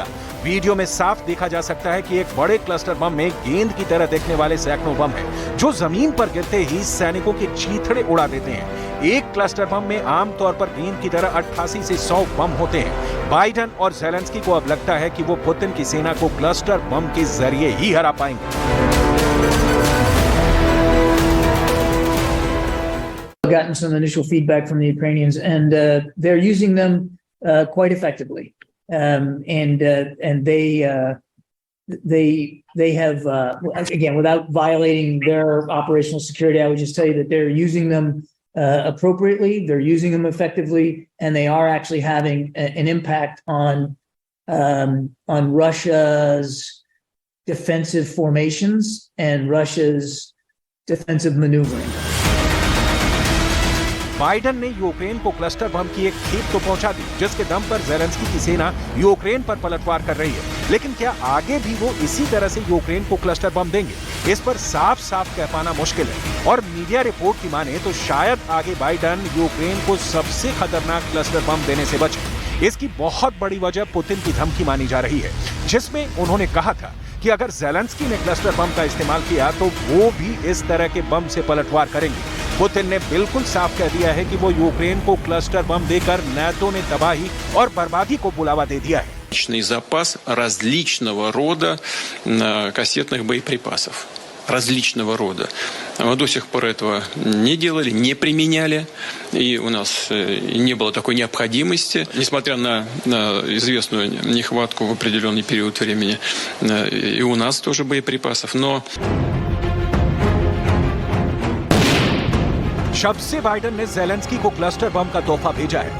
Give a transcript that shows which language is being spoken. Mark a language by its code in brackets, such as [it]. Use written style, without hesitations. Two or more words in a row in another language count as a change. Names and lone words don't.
[hi] वीडियो में साफ देखा जा सकता है कि एक बड़े क्लस्टर बम में गेंद की तरह दिखने वाले सैकड़ों बम हैं, जो जमीन पर गिरते ही सैनिकों के चीथड़े उड़ा देते हैं। एक क्लस्टर बम में आमतौर पर गेंद की तरह 88 से 100 बम होते हैं। बाइडेन और ज़ेलेंस्की को अब लगता है कि वो पुतिन की सेना को क्लस्टर बम के जरिए ही हरा पाएंगे। [en] Gotten some initial feedback from the Ukrainians, and they're using them quite effectively. And they have again, without violating their operational security, I would just tell you that they're using them appropriately. They're using them effectively, and they are actually having an impact on Russia's defensive formations and Russia's defensive maneuvering. [hi] बाइडेन ने यूक्रेन को क्लस्टर बम की एक खेप तो पहुंचा दी, जिसके दम पर ज़ेलेंस्की की सेना यूक्रेन पर पलटवार कर रही है। लेकिन क्या आगे भी वो इसी तरह से यूक्रेन को क्लस्टर बम देंगे? इस पर साफ साफ कह पाना मुश्किल है। और मीडिया रिपोर्ट की माने तो शायद आगे बाइडेन यूक्रेन को सबसे खतरनाक क्लस्टर बम देने से बचे। इसकी बहुत बड़ी वजह पुतिन की धमकी मानी जा रही है, जिसमें उन्होंने कहा था कि अगर ज़ेलेंस्की ने क्लस्टर बम का इस्तेमाल किया तो वो भी इस तरह के बम से पलटवार करेंगे। पुतिन ने बिल्कुल साफ कह दिया है कि वो यूक्रेन को क्लस्टर बम देकर नाटो ने तबाही और बर्बादी को बुलावा दे दिया है। [ru] Личный запас различного рода кассетных боеприпасов. Различного рода. Мы до сих пор этого не делали, не применяли, и у нас не было такой необходимости. Несмотря на известную нехватку в определенный период времени, и у нас тоже боеприпасов, но... [hi] शब्द से बाइडेन ने ज़ेलेंस्की को क्लस्टर बम का तोहफा भेजा है।